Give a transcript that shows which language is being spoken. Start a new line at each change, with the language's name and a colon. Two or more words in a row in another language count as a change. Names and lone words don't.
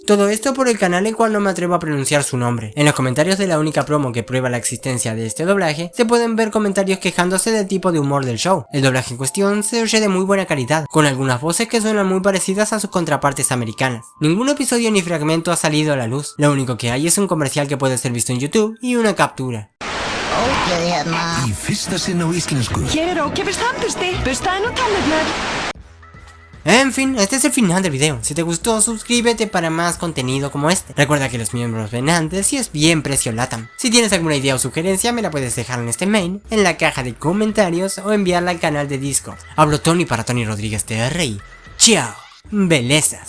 Spanish: Todo esto por el canal el cual no me atrevo a pronunciar su nombre. En los comentarios de la única promo que prueba la existencia de este doblaje, se pueden ver comentarios quejándose del tipo de humor del show. El doblaje en cuestión se oye de muy buena calidad, con algunas voces que suenan muy parecidas a sus contrapartes americanas. Ningún episodio ni fragmento ha salido a la luz, lo único que hay es un comercial que puede ser visto en YouTube y una captura.
Icelandic: Í fyrsta sinn á íslensku. Hér er ókeypis tannbursti. Burstaðu nú tennurnar.
Spanish: En fin, este es el final del video. Si te gustó, suscríbete para más contenido como este. Recuerda que los miembros ven antes y es bien precio LATAM. Si tienes alguna idea o sugerencia, me la puedes dejar en este mail, en la caja de comentarios o enviarla al canal de Discord. Hablo Tony para Tony Rodríguez TR y ¡chao!